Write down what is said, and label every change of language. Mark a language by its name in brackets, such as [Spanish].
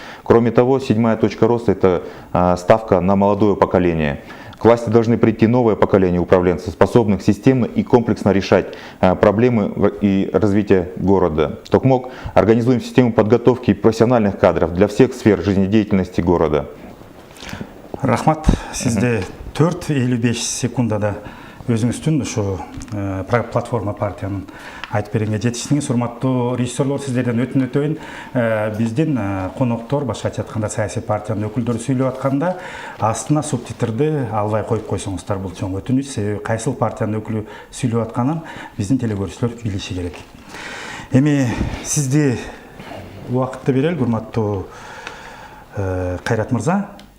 [Russian] Кроме того, 7-я точка роста — это ставка на молодое поколение. К власти должны прийти новое поколение управленцев, способных системно и комплексно решать проблемы и развития города. Токмок организуем систему подготовки профессиональных кадров для всех сфер жизнедеятельности города. [Kyrgyz] Рахмат, сізде 4-55 секундада өзіңіздің ушу платформа партияның айтып бергенге жетиштиңиз. Урматтуу режиссерлор, сиздерден өтүнөтөйүн. Биздин коноктор, башкача айтканда саясий партиянын өкүлдөрү сүйлөп атканда астына субтитрди албай коюп койсоңуздар, бул чоң өтүнүч. Себеби кайсыл партиянын өкүлү сүйлөп атканын биздин телекөрүүчүлөр билиши керек. Эми сизди убакытты берели, урматтуу Кайрат мырза.